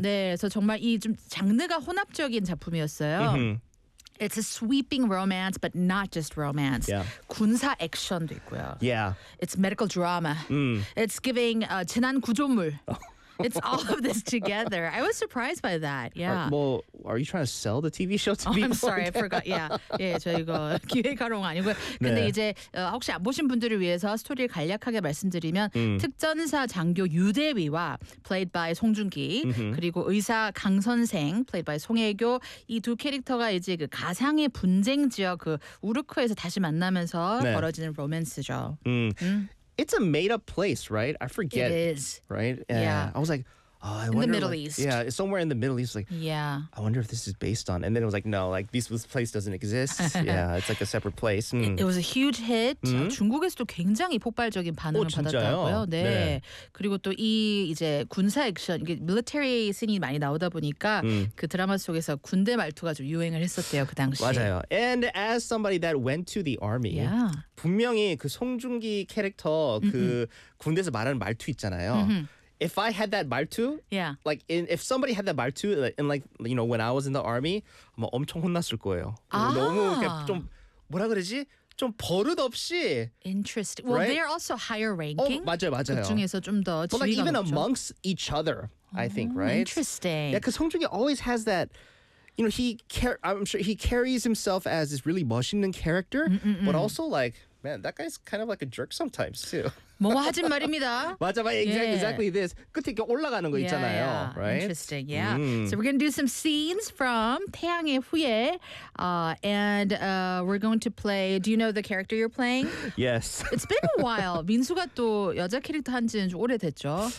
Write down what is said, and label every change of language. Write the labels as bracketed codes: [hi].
[ko] 네, 그래서 정말 이 좀 장르가 혼합적인 작품이었어요. [en] It's a sweeping romance, but not just romance. Yeah. [ko] 군사 액션도 있고요. [en] Yeah. It's medical drama. It's giving [ko] 재난 구조물. [en] It's all of this together. I was surprised by that. Yeah. Are you trying to sell the TV show to people? I'm sorry, I forgot. Yeah. [ko] 예, 저 이거 기획하러 온 거 아니고요. 근데 네. 이제 혹시 안 보신 분들을 위해서 스토리를 간략하게 말씀드리면 특전사 장교 유대위와 [en] played by [ko] 송중기 그리고 의사 강선생 played by 송혜교 이 두 캐릭터가 이제 그 가상의 분쟁 지역 그 우르크에서 다시 만나면서 네. 벌어지는 로맨스죠. [en] It's a made-up place, right? I forget. It is. Right? Yeah. I was like, oh, I wonder. In the Middle East. Yeah, it's somewhere in the Middle East. Like, yeah. I wonder if this is based on. And then it was like, no, like this place doesn't exist. Yeah, it's like a separate place. It was a huge hit. [ko] 중국에서도 굉장히 폭발적인 반응을 받았다고요. 네. 네. 그리고 또 이 이제 군사 액션, 이게 military scene이 많이 나오다 보니까 그 드라마 속에서 군대 말투가 좀 유행을 했었대요, 그 당시. 맞아요. [en] And as somebody that went to the army. Yeah. [ko] 분명히 그 송중기 캐릭터 그 군대에서 말하는 말투 있잖아요. [en] If I had that 말투, yeah. Like if somebody had that 말투, and like you know when I was in the army, [ko] 아마 엄청 혼났을 거예요. 아. 너무 좀 뭐라 그러지? 좀 버릇 없이. [en] Interesting. Well, right? they are also higher ranking. [ko] 어, 맞아요, 맞아요. 그 중에서 좀 더 지위가 [en] 높죠. But like even amongst each other, I think, right? Interesting. Yeah, because 송중기 always has that. You know, I'm sure he carries himself as this really 멋있는 character, but also like. Man, that guy's kind of like a jerk sometimes too. [ko] 뭐 하진 말입니다. 맞아, 맞아. [en] Exactly this. [ko] 끝에 이렇게 올라가는 거 있잖아요. [en] Yeah, yeah. Right? Interesting. Yeah. So we're going to do some scenes from 태양의 후예. And we're going to play. Do you know the character you're playing? Yes. It's been a while. [ko] 민수가 또 여자 캐릭터 한 지는 좀 오래됐죠.